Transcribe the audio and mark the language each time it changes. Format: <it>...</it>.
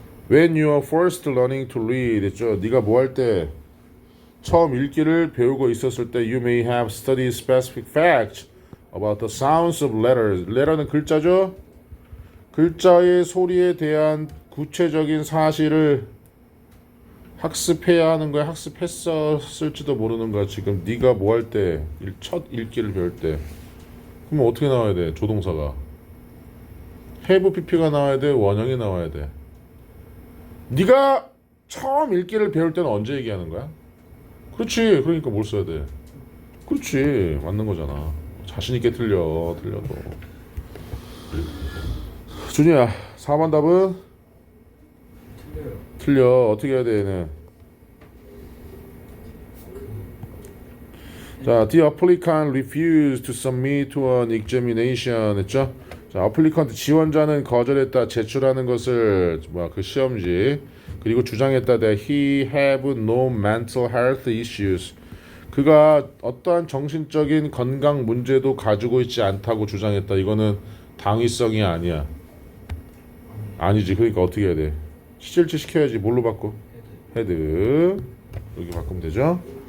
<en>When you are first learning to read</en> <ko>했죠. 네가 뭐 할 때 처음 읽기를 배우고 있었을 때</ko> <en>you may have studied specific facts about the sounds of letters.</en> <ko>letter는 글자죠. 글자의 소리에 대한 구체적인 사실을 학습해야 하는 거야. 학습했었을지도 모르는 거야. 지금 네가 뭐 할 때 첫 읽기를 배울 때 그러면 어떻게 나와야 돼? 조동사가 have pp가 나와야 돼? 원형이 나와야 돼? 네가 처음 읽기를 배울 때는 언제 얘기하는 거야? 그렇지. 그러니까 뭘 써야 돼? 그렇지. 맞는 거잖아. 자신 있게 틀려도. 준이야 4번 답은? 틀려요. 틀려. 어떻게 해야 돼 얘는?</ko> <en>자, the applicant refused to submit to an examination 했죠?</en> <ko>자, applicant 지원자는 거절했다. 제출하는 것을 그 시험지. 그리고 주장했다.</ko> <en>that he have no mental health issues.</en> <ko>그가 어떠한 정신적인 건강 문제도 가지고 있지 않다고 주장했다. 이거는 당위성이 아니야. 아니지. 그러니까 어떻게 해야 돼? 시절치 시켜야지. 뭘로 바꿔? 헤드. 여기 바꾸면 되죠?</ko>